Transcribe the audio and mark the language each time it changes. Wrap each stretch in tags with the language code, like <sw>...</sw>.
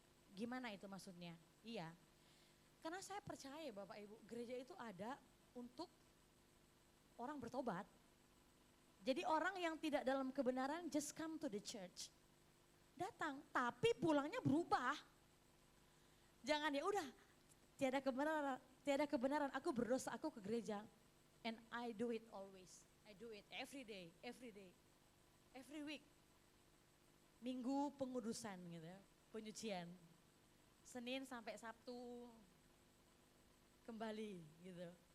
<id>Gimana itu maksudnya? Iya. Karena saya percaya Bapak Ibu, gereja itu ada untuk orang bertobat. Jadi orang yang tidak dalam kebenaran</id> <en>just come to the church.</en> <id>Datang, tapi pulangnya berubah. Jangan ya udah tiada kebenaran, aku berdosa, aku ke gereja.</id> <en>And I do it always. I do it every day, every week.</en> <id>Minggu pengudusan gitu ya, penyucian. Senin sampai Sabtu kembali gitu.</id>